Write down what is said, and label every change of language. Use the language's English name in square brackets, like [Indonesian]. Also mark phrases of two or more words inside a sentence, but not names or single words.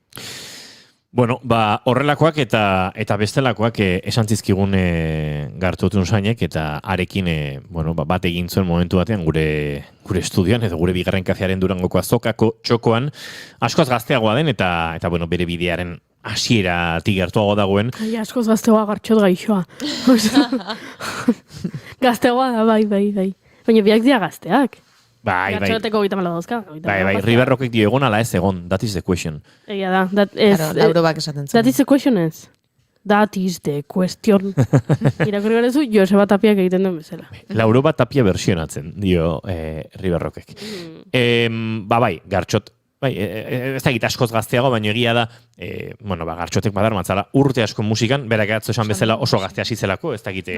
[Basque] Horrelakoak eta bestelakoak esan zizkigun Gartxotun zainek eta arekin bat egin zuen momentu batean gure estudioan edo gure bigarren kafearen Durangoko azokako txokoan askoz gazteagoa den eta bere bidearen hasieratik gertuago dagoen. Askoz gazteagoa Gartxot gaixoa. Gazteagoa da, bai. Baina biak dira gazteak. Gartxoteko 34 dauzka. Bai, Riverrockek dio egon ala ez egon, [English] that is the question. [Basque] Egia da, Laurobak esaten zen. [English] That is the question ez. That is the question. [Basque] Irakurri garezu, Joseba Tapiak egiten duen bezala. Lauroba Tapia versionatzen, dio Riverrockek. Bai, Gartxot, ez da gita askoz gazteago, baina egia da, Gartxotek badar matzala urte asko musikan, berak atzo esan bezala oso gazte hasi zelako, ez da gite.